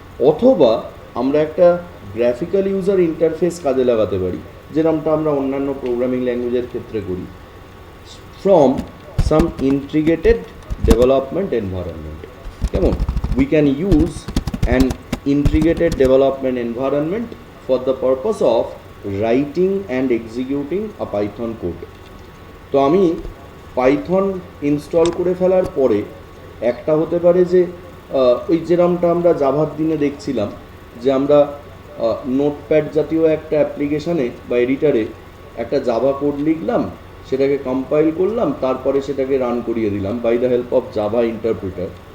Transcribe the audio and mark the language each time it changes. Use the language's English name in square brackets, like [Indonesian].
[Bangla] অথবা আমরা একটা গ্রাফিক্যাল ইউজার ইন্টারফেস কাজে লাগাতে পারি, যেরকমটা আমরা অন্যান্য প্রোগ্রামিং ল্যাঙ্গুয়েজের ক্ষেত্রে করি, [English] From some integrated development environment. [Bangla] কেমন? [English] We can use an integrated development environment for the purpose of writing and executing a Python code। [Bangla] তো আমি পাইথন ইনস্টল করে ফেলার পরে একটা হতে পারে যে ওই যেরমটা আমরা জাভার দিনে দেখছিলাম যে আমরা নোটপ্যাড জাতীয় একটা অ্যাপ্লিকেশানে বা এডিটারে একটা জাভা কোড লিখলাম, সেটাকে কম্পাইল করলাম, তারপরে সেটাকে রান করিয়ে দিলাম [English] By the help of Java interpreter.